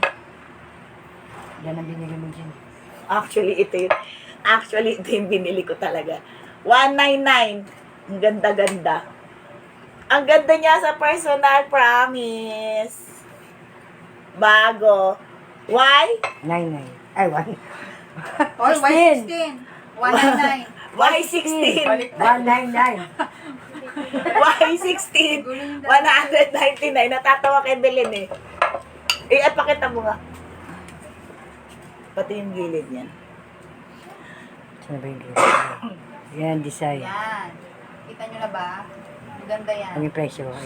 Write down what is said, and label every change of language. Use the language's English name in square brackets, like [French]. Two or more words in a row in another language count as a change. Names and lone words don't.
[Filipino] Yan ang binigay mo dyan. Actually, ito yung binili ko talaga. 199. Ang ganda-ganda. Ang ganda niya sa personal, promise. Bago. Y? 99. Ay, 1. Oh, Y16. 199. Y16. 199. Y16. 199. Natatawa kay Belen eh. Pakita mo nga. Pati yung gilid niyan. Saan ba yung gilid? Yan, design. Yan. Kita nyo na ba? Ang ganda yan. Ang yung presyo. Ayan.